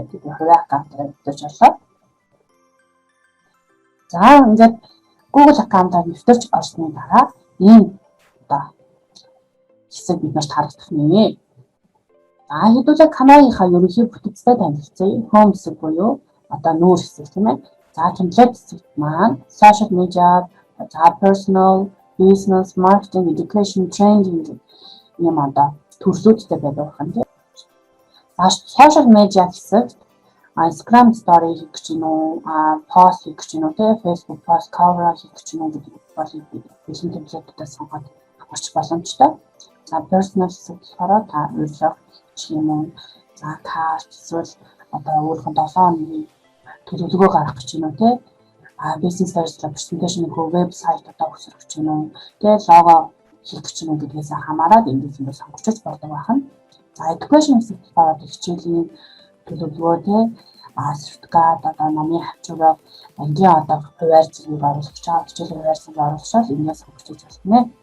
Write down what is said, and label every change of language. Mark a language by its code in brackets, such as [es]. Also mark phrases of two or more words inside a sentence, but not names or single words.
[mn] Тэгээд хувийн аккаунтаараа нэвтэрч орлоо. За ингээд Google аккаунтаар нэвтэрч орсны дараа ийм хэсэг биднэрт харагдах нэ. За хэдүүлээ каналынхаа ерөнхий бүтэцтэй танилцъя. Home хэсэг буюу одоо нүүр хэсэг тийм ээ. За template хэсэг маань [en] social media, [mn] за [en] personal, business, marketing, education, training [mn] юм төрлүүдтэй байдаг юм тийм. За [en] social media [mn] хэсэг Instagram story хийх гэж юм уу, post хийх гэж юм уу, Facebook [en] post cover [mn] хийх гэж юм уу гэдэг бол бэлэн темплейттэй сонгоод авч боломжтой. За personal хэсэг болохоор та urlog гэх юм уу, за карт эсвэл өөрийнхөө 7 хоногийн төлөвлөгөө гаргах гэж юм уу, [en] business service presentation [mn] хөө вебсайт үүсгэх гэж юм уу, лого хийх гэж юм уу гэдгээс хамаарат эндээс ингэ сонгож болдог байна. За education хэсэг болохоор хичээлийн төлөвлөгөө сертификат номын хавчгаа ангийн хуваар зэргийг оруулах чаа хичээл хуваар зэрэг оруулахаар эндээс сонгож байна.